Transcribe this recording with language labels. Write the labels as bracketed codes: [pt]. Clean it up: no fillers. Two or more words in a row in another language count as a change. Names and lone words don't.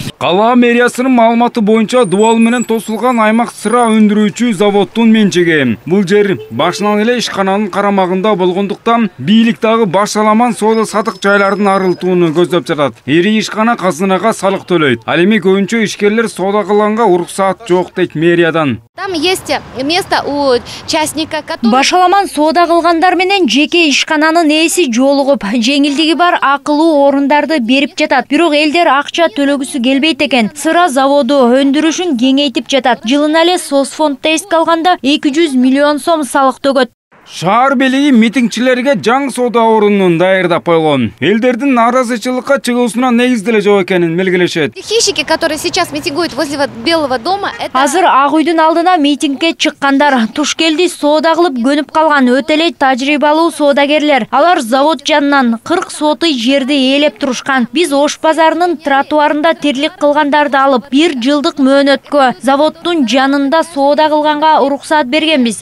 [ky] Кала мэриясынын маалыматы боюнча дубал менен тосулган аймак сыра өндүрүүчү заводдун менчиги. Бул жер башынан эле ишкананын карамагында болгондуктан бийлик дагы Башаламан соода сатык жайлардын арылтууну көздөп жатат. Ири ишкана казынага салык төлөйт. Ал эми көбүнчө ишкерлер соода кылганга уруксаат жок дейт мэриядан. [ru] Там есть место у частника, который... [ky] Башаламан соода кылгандар менен жеке ишкананын ээси жолугуп, жеңилдиги бар акылуу орундарды берип жатат. Бирок элдер акча төлөгүсү келбейт экен. Сыра заводу өндүрүшүн кеңейтип жатат. Жылына эле соцфонддо эске алганда 200 миллион сом салык төгөт. Шаар бийлиги митингчилерге жаңы соода орунун даярдап койгон. Элдердин нааразычылыкка чыгуусуна негизделе жок экенин белгилешет. [ru] Хищники, которые сейчас митингуют возле Белого дома, это... [ky] Азыр Ак үйдүн алдына митингге чыккандар туш келди соода кылып көнүп калган өтө эле тажрыйбалуу соодагерлер. Алар завод жанынан 40 сотый жерди ээлеп турушкан. Биз Ош базарынын тротуарында тирлик кылгандарды алып 1 жылдык мөөнөткө заводдун жанында соода кылганга уруксаат бергенбиз.